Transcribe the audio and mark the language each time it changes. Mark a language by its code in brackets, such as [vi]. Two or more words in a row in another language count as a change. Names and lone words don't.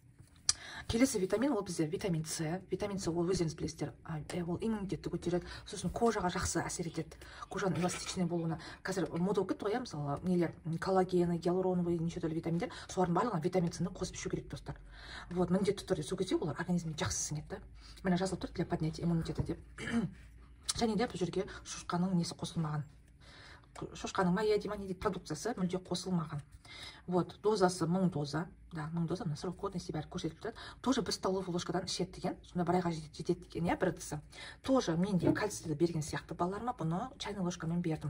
[kk] Келесі витамин, ол бізде витамин С. Витамин С, ол өздеріңіз білесіздер, ол иммунитетті көтереді, сосын кожаға жақсы әсер етеді. Кожаның эластичный болуына. Қазір мода болып кетті ғой, мысалы, нелер, [ru] коллагены, гиалуроновый, [kk] неше түрлі витаминдер, солардың барлығын витамин С-ні қосып ішу керек, достар. Вот, міндетті түрде су кетсе, олар организмге жақсы сіңеді. Міне жазылып тұр, [ru] для поднятия иммунитета деп. [kk] Және де бұл жерге шошқаның несі қосылмаған. Шошқаның майя дейді, продукциясы мүлде қосылмаған. Вот, дозасы 1000 доза. Да, 1000 доза, [ru] на срок годности [kk] бәрі көрсетіп тұрады. Тоже бір столовый ложкадан ішеді деген, сонда бір айға жетеді деген, бір ыдысы. Тоже мен де кальцийді берген сияқты балаларыма бұны чайный ложкамен бердім.